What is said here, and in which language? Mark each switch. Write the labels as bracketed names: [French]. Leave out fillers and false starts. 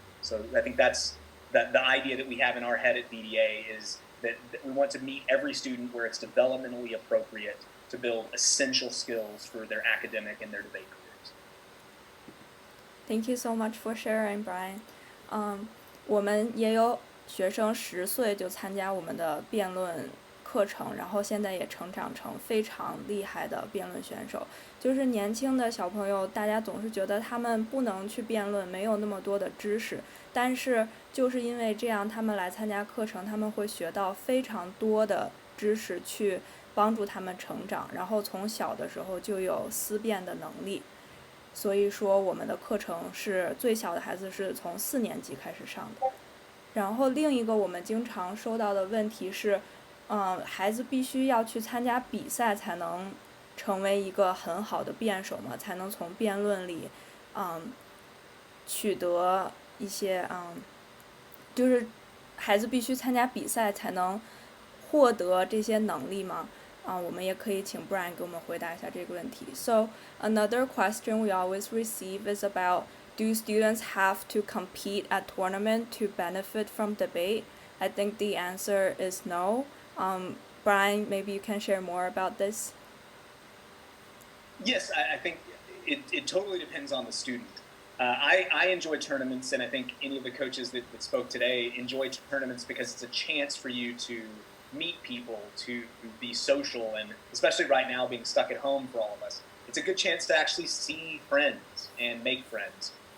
[English] So I think that's the idea that we have in our head at VDA is that we want to meet every student where it's developmentally appropriate to build essential skills for their academic and their debate careers. Thank you so much for sharing, Bryan. [Chinese] 我们也有学生10岁就参加我们的辩论课程，然后现在也成长成非常厉害的辩论选手。就是年轻的小朋友，大家总是觉得他们不能去辩论，没有那么多的知识，但是就是因为这样，他们来参加课程，他们会学到非常多的知识去帮助他们成长，然后从小的时候就有思辨的能力。所以说我们的课程是最小的孩子是从4年级开始上的。然后另一个我们经常收到的问题是，孩子必须要去参加比赛才能成为一个很好的辩手嘛，才能从辩论里，取得一些，就是孩子必须参加比赛才能获得这些能力吗？我们也可以请 Bryan 给我们回答一下这个问题。 [English] So another question we always receive is about, do students have to compete at tournament to benefit from debate? I think the answer is no. Bryan, maybe you can share more about this. Yes, I think it totally depends on the student. I enjoy tournaments, and I think any of the coaches that spoke today enjoy tournaments because it's a chance for you to meet people, to be social, and especially right now being stuck at home for all of us, it's a good chance to actually see friends and make friends.